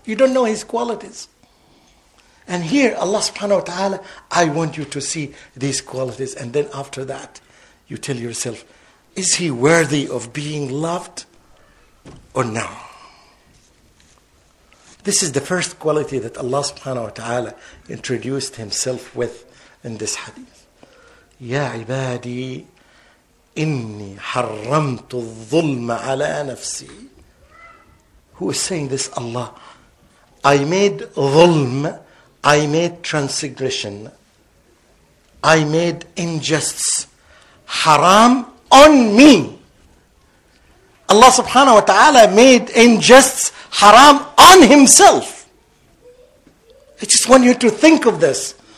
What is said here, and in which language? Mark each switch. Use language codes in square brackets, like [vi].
[en] You don't know His qualities. And here Allah subhanahu wa ta'ala, I want you to see these qualities, and then after that you tell yourself, is He worthy of being loved or no? This is the first quality that Allah subhanahu wa ta'ala introduced Himself with in this hadith. [ar] يا عبادي إني حرمت الظلم على نفسي. [en] Who is saying this? Allah. I made ظلم, I made transgression, I made injustice haram on me. Allah subhanahu wa ta'ala made injustice haram on Himself. I just want you to think of this.